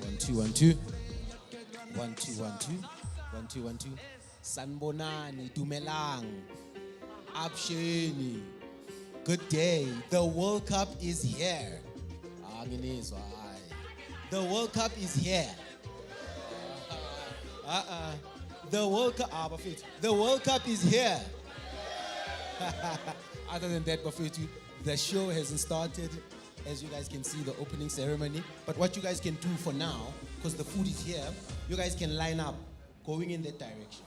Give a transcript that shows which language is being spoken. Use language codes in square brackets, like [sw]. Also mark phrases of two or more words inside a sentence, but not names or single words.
[en] two, 1 2. 1 2 1 2. 1 2 1 2. [zu] Sanbonani, Dumelang. Absheni. [en] Good day. The World Cup is here. [zu] Anginizwa, hayi. [en] The World Cup is here. The World Cup, Bafethu. The World Cup is here. Other than that, Bafethu, the show hasn't started. As you guys can see, the opening ceremony. But what you guys can do for now, because the food is here, you guys can line up going in that direction.